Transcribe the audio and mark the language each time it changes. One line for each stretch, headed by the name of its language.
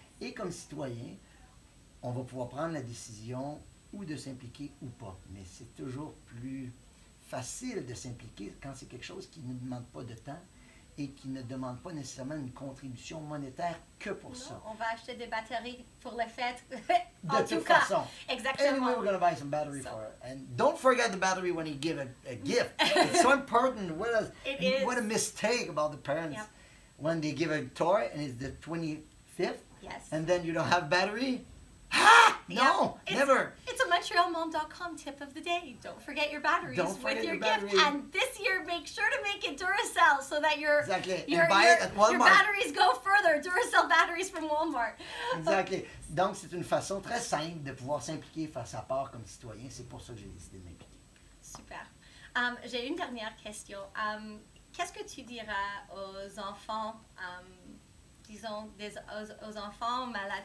French: Et comme citoyens, on va pouvoir prendre la décision ou de s'impliquer ou pas. Mais c'est toujours plus facile de s'impliquer quand c'est quelque chose qui ne demande pas de temps et qui ne demande pas nécessairement une contribution monétaire que pour Non, ça. on va acheter des batteries pour les fêtes. De toute façon. Exactement.
English: Anyway, we're going to buy some battery for it. And don't forget the battery when you give a gift. It's so important. What a mistake about the parents when they give a toy and it's the 25th. Yes. And then you don't have battery. Ah! No, never. It's a MontrealMom.com tip of the day. Don't forget your batteries with your gift. And this year, make sure to make it Duracell so that your batteries go further. Duracell batteries from Walmart. Exactly.
French: Donc, c'est une façon très simple de pouvoir s'impliquer, faire sa part comme citoyen. C'est pour ça que j'ai décidé de m'impliquer. Super. J'ai une dernière question. Qu'est-ce que tu diras aux enfants disons, aux enfants malades?